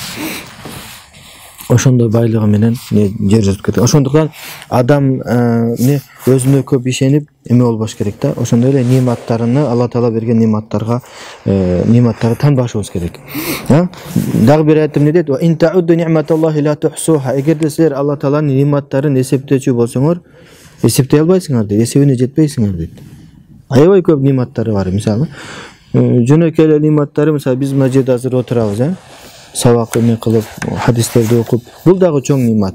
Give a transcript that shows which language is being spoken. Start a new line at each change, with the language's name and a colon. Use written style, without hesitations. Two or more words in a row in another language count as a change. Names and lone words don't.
Kyrgyz: Ошондой байлыгы менен жер жутуп кеткен. Ошондуктан адам өзүнө көп ишенип эме болбош керек да. Ошондой эле ниматтарыны, Алла Таала берген ниматтарды танбашыбыз керек. Дагы бир аятта эмне дейт?
Arabic: وإن تعدوا نعمة الله لا تحصوها.
Kyrgyz: Эгерде силер Алла Тааланын ниматтарын эсептечү болсоңор, эсептей албайсыңар дейт, эсебине жетпейсиңер дейт. Аябай көп ниматтары бар. Мисалы, жөнөкөй эле ниматтары, мисалы биз мына жерде азыр отурабыз, сабак эме кылып, хадистерди окуп, бул дагы чоң нимат.